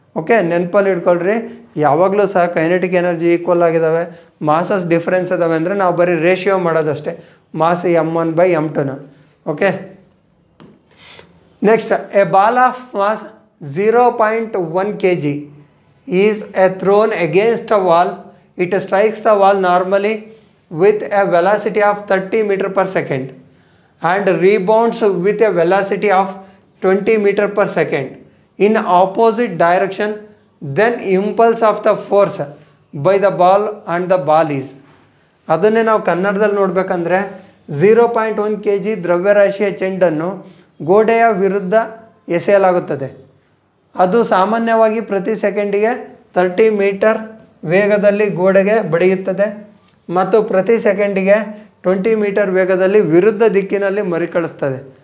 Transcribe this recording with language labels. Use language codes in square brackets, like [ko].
[kn] Okay, ನೆನಪಲ್ಲಿ ಇಟ್ಕೊಳ್ರಿ. ಯಾವಾಗಲೂ ಸಹ ಕೈನೆಟಿಕ್ ಎನರ್ಜಿ ಈಕ್ವಲ್ ಆಗಿದ್ದಾವೆ, ಮಾಸಸ್ ಡಿಫ್ರೆನ್ಸ್ ಇದ್ದಾವೆ ಅಂದರೆ ನಾವು ಬರೀ ratio ಮಾಡೋದಷ್ಟೇ. [en] Mass M1/M2ನ. Okay, next a ball of mass 0.1 kg is thrown against a wall. It strikes the wall normally with a velocity of 30 meters per second and rebounds with a velocity of 20 meters per second in opposite direction. Then impulse of the force by the ball and the ball is. [kn] ಅದನ್ನೇ ನಾವು ಕನ್ನಡದಲ್ಲಿ ನೋಡಬೇಕಂದ್ರೆ 0.1 kg ದ್ರವ್ಯರಾಶಿಯ ಚೆಂಡನ್ನು ಗೋಡೆಯ ವಿರುದ್ಧ ಎಸೆಯಲಾಗುತ್ತದೆ. ಅದು ಸಾಮಾನ್ಯವಾಗಿ ಪ್ರತಿ ಸೆಕೆಂಡಿಗೆ 30 ಮೀಟರ್ ವೇಗದಲ್ಲಿ ಗೋಡೆಗೆ ಬಡಿಯುತ್ತದೆ ಮತ್ತು ಪ್ರತಿ ಸೆಕೆಂಡಿಗೆ 20 ಮೀಟರ್ ವೇಗದಲ್ಲಿ ವಿರುದ್ಧ ದಿಕ್ಕಿನಲ್ಲಿ ಮರುಕಳಿಸ್ತದೆ.